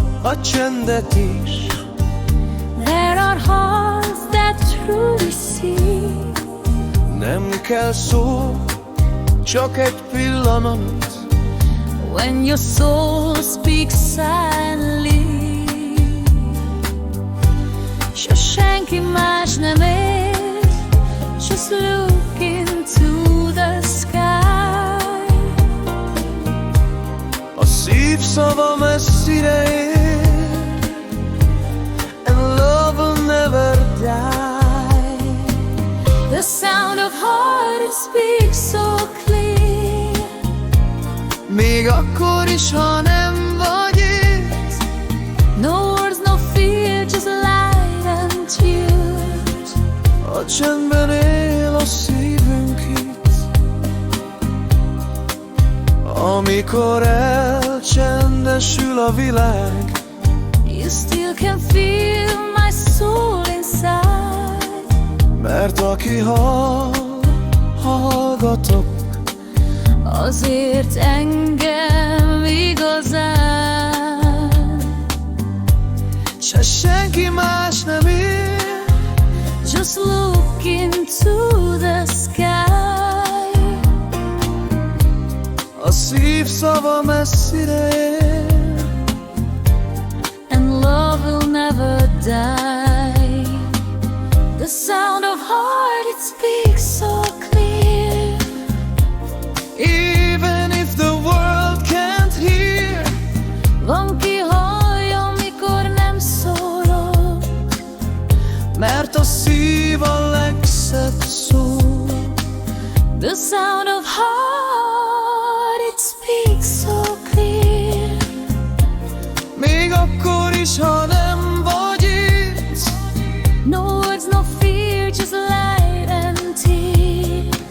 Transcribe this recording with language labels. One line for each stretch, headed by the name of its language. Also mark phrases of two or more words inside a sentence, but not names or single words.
Hungarian: a csendet is.
English: There are hearts that truly see.
Hungarian: Nem kell szó, csak egy pillanat.
English: When your soul speaks silently.
Hungarian: Se senki más nem ér,
English: just look into the sky.
Hungarian: A szív szava messzire ér,
English: and love will never die. The sound of heart, it speaks so clear.
Hungarian: Még akkor is, ha nem vagy itt.
English: No words, no fear, just light and tears.
Hungarian: A csendben él a szívünk itt. Amikor elcsendesül a világ,
English: You still can feel my soul inside.
Hungarian: mert aki hallgatok, Azért engem igazán. se senki más nem ér.
English: Just look into the sky.
Hungarian: A szív szava messzire ér,
English: And love will never die. The sound of heart, it speaks so clear. even if the world can't hear.
Hungarian: Van ki hallja, mikor nem szólok. Mert a szív a legszebb szó.
English: The sound of heart, it speaks so clear.
Hungarian: Még akkor is, ha nem vagy itt.
English: No words, no fear, just light and tears.